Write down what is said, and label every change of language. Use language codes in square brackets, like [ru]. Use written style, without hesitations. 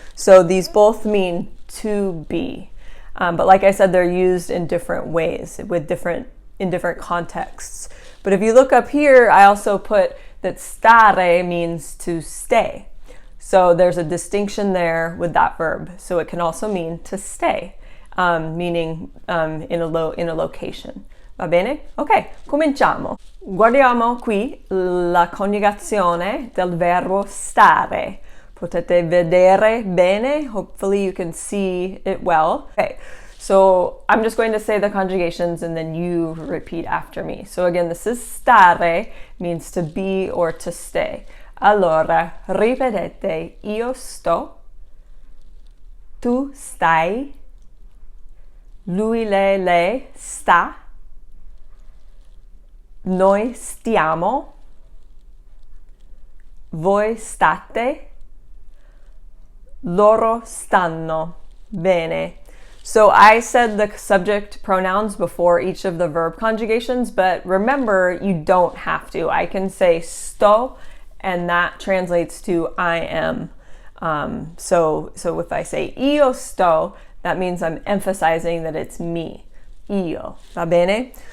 [en] So these both mean to be. But like I said, they're used in different ways in different contexts. But if you look up here, I also put that stare means to stay. So there's a distinction there with that verb. So it can also mean to stay, meaning in a location. [it] Va bene? Ok, cominciamo. Guardiamo qui la coniugazione del verbo stare. Potete vedere bene. [en] Hopefully you can see it well. Okay, so I'm just going to say the conjugations and then you repeat after me. So again, this is stare, means to be or to stay. [it] Allora, ripetete, io sto, tu stai, lui, lei sta, noi stiamo, voi state, loro stanno. Bene. [en] So I said the subject pronouns before each of the verb conjugations, but remember, you don't have to. I can say sto, and that translates to I am. So if I say io sto, that means I'm emphasizing that it's me. Io. [it] Va bene?